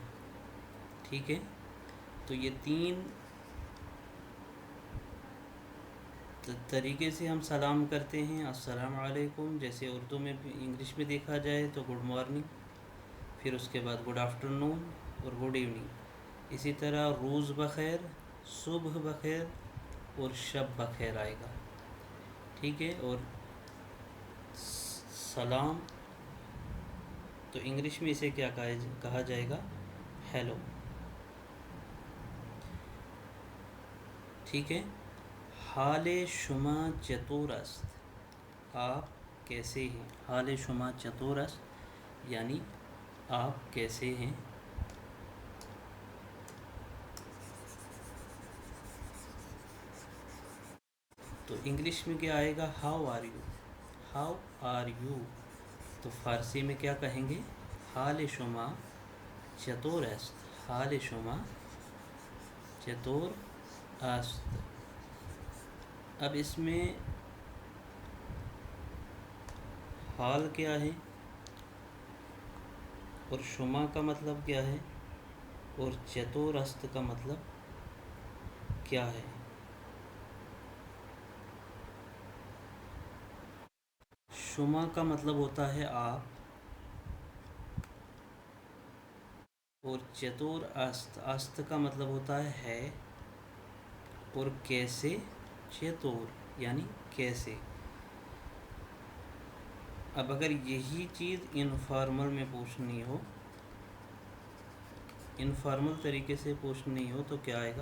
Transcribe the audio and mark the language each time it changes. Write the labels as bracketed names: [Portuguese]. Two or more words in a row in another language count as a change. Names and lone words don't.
[Urdu] ٹھیک ہے، تو یہ تین طریقے سے ہم سلام کرتے ہیں۔ السلام علیکم جیسے اردو میں بھی انگلش میں دیکھا جائے تو [English] good morning, [Urdu] پھر اس کے بعد [English] good afternoon [Urdu] اور [English] good evening. [Urdu] اسی طرح [Persian] روز بخیر، صبح بخیر [Urdu] اور [Persian] شب بخیر [Urdu] آئے گا۔ ٹھیک ہے، اور سلام تو انگلش میں اسے کیا کہا جائے گا؟ ہیلو۔ ٹھیک ہے، [Persian] حال شما چطور است، [Urdu] آپ کیسے ہیں؟ [Persian] حال شما چطور است یعنی [Urdu] آپ کیسے ہیں۔ تو انگلش میں کیا آئے گا؟ [English] how are you, how are you. [Urdu] تو فارسی میں کیا کہیں گے؟ [Persian] حال شما چطور است، حال شما چطور است۔ [Urdu] اب اس میں حال کیا ہے اور شما کا مطلب کیا ہے اور [Persian] چطور است [Urdu] کا مطلب کیا ہے؟ شما کا مطلب ہوتا ہے آپ، اور [Persian] چطور است، [Urdu] است کا مطلب ہوتا ہے اور کیسے؟ چطور یعنی کیسے۔ اب اگر یہی چیز انفارمل میں پوچھنی ہو، انفارمل طریقے سے پوچھنی ہو تو کیا آئے گا؟